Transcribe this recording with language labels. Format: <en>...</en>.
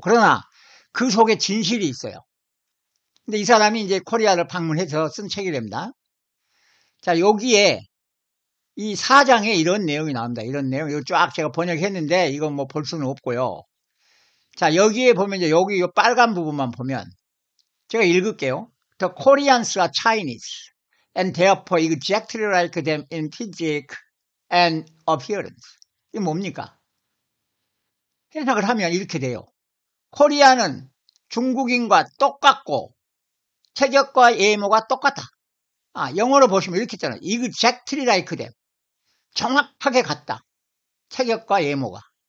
<ko>그러나 그 속에 진실이 있어요. 근데 이 사람이 이제 코리아를 방문해서 쓴 책이랍니다. 자, 여기에 이 사장에 이런 내용이 나옵니다. 이런 내용. 이거 쫙 제가 번역했는데 이건 뭐 볼 수는 없고요. 자, 여기에 보면 이제 여기 이 빨간 부분만 보면 제가 읽을게요.</ko> <en>The Koreans are Chinese and therefore exactly like them in physique and appearance.</en> <ko>이게 뭡니까? 해석을 하면 이렇게 돼요. 코리아는 중국인과 똑같고 체격과 외모가 똑같다. 영어로 보시면 이렇게 있잖아요.</ko> <en>exactly like them.</en> <ko>정확하게 같다. 체격과 외모가.</ko>